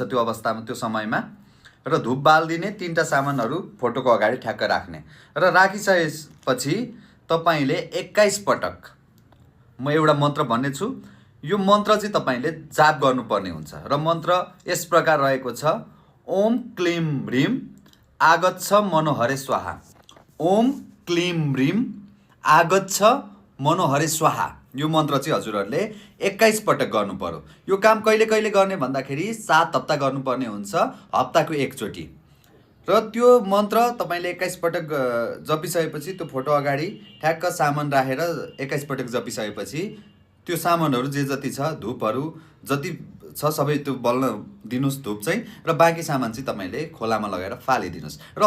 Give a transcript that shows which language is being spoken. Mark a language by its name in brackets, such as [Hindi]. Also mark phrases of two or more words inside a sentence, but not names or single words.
[Nepali] त्यो अवस्थामा, त्यो समयमा र धूप बाल्दिने 3टा सामानहरू फोटोको अगाडि ठ्याक्क राख्ने र राखिसकेपछि तपाईले 21 पटक म एउटा मन्त्र भन्ने छु, यो मन्त्र चाहिँ तपाईले जाप गर्नुपर्ने हुन्छ र मन्त्र यस प्रकार रहेको छ: [Sanskrit] ओम क्लीम ह्रीम आगच्छ मनोहरे स्वाहा। ओम क्लीम ह्रीम आगच्छ मनोहरे स्वाहा। [Nepali] यो मन्त्र चाहिँ हजुरहरूले 21 पटक गर्नु पर्यो। यो काम कहिले कहिले गर्ने भन्दाखेरि 7 हप्ता गर्नुपर्ने हुन्छ, हप्ताको एकचोटि। र त्यो मन्त्र तपाईले 21 पटक जपिसकेपछि त्यो फोटो अगाडि ठ्याक्क सामान राखेर 21 पटक जपिसकेपछि त्यो सामानहरू जे जति छ, धूपहरू जति छ सबै त्यो बल्न दिनुस् धूप चाहिँ, र बाँकी सामान चाहिँ तपाईले खोलामा लगेर फालिदिनुस् र